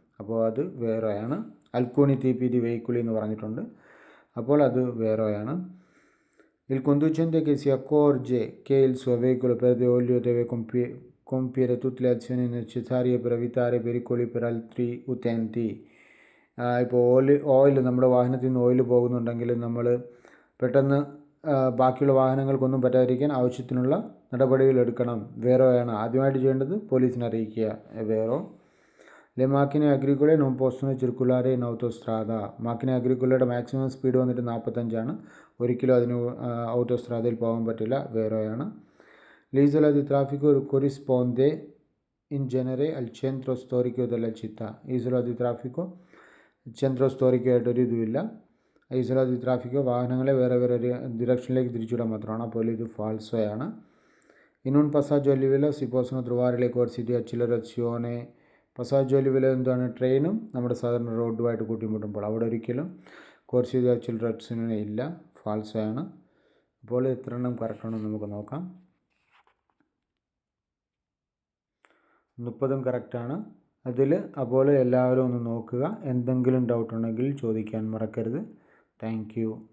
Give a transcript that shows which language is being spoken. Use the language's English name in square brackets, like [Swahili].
[Malayalam] അപ്പോൾ അത് വേറെയാണ്. അൽക്കൂണി TPD വെഹിക്കിളി എന്ന് പറഞ്ഞിട്ടുണ്ട്. അപ്പോൾ അത് വേറെയാണ്. [Italian] Il conducente che si accorge che il suo veicolo perde olio deve compiere tutte le azioni necessarie per evitare pericoli per altri utenti. [Malayalam] ഇപ്പോൾ ഓയിൽ നമ്മുടെ വാഹനത്തിൽ നിന്ന് ഓയിൽ പോകുന്നുണ്ടെങ്കിൽ നമ്മൾ പെട്ടെന്ന് ബാക്കിയുള്ള വാഹനങ്ങൾക്കൊന്നും പറ്റാതിരിക്കാൻ ആവശ്യത്തിനുള്ള നടപടികൾ എടുക്കണം. വേറെയാണ് ആദ്യമായിട്ട് ചെയ്യേണ്ടത്, പോലീസിനെ അറിയിക്കുക. [Italian] വേറോ Le macchine agricole non possono circolare in autostrada. [Malayalam] മാക്കിനെ അഗ്രിക്കുലയുടെ maximum speed വന്നിട്ട് 45 ഒരിക്കലും അതിന് ഓട്ടോസ്ട്രാദയിൽ പോകാൻ പറ്റില്ല. വേറെയാണ്. [Italian] L'isola di traffico corrisponde in genere al centro storico della città. [Malayalam] isola di traffico centro storico ആയിട്ടൊരു ഇതുമില്ല. isola di traffico വാഹനങ്ങളെ വേറെ വേറെ ഡിറക്ഷനിലേക്ക് തിരിച്ചുവിടാൻ മാത്രമാണ്. അപ്പോൾ ഇത് ഫാൾസോയാണ്. [Italian] In un passaggio a livello si possono trovare le corsie di accelerazione. [Malayalam] പസാജോ level എന്താണ്? ട്രെയിനും നമ്മുടെ സാധാരണ റോഡുമായിട്ട് കൂട്ടിമുട്ടുമ്പോൾ അവിടെ ഒരിക്കലും കോർസ് ചെയ്ത് ആക്സിലറേഷന് ഇല്ല, ഫാൾസോയാണ്. അപ്പോൾ എത്ര എണ്ണം കറക്റ്റാണെന്ന് നമുക്ക് നോക്കാം. 30 കറക്റ്റാണ് അതിൽ. അപ്പോൾ എല്ലാവരും ഒന്ന് നോക്കുക. എന്തെങ്കിലും ഡൗട്ട് ഉണ്ടെങ്കിൽ ചോദിക്കാൻ മറക്കരുത്. Thank you.